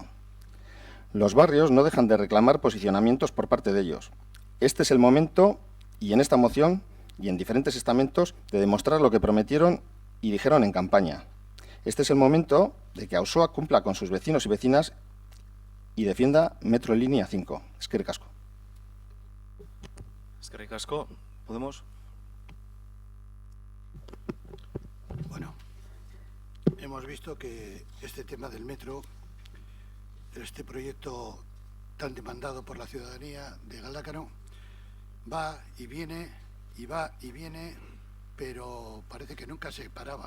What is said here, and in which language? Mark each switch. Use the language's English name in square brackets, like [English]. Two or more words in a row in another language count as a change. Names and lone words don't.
[Spanish] Los barrios no dejan de reclamar posicionamientos por parte de ellos. Este es el momento, y en esta moción, y en diferentes estamentos, de demostrar lo que prometieron y dijeron en campaña. Este es el momento de que Auzoak cumpla con sus vecinos y vecinas y defienda Metro Línea 5. [Basque] Eskerrik asko. Eskerrik asko. [Spanish] ¿Podemos? Bueno, hemos visto que este tema del metro, este proyecto tan demandado por la ciudadanía de Galdakao, va y viene, pero parece que nunca se paraba.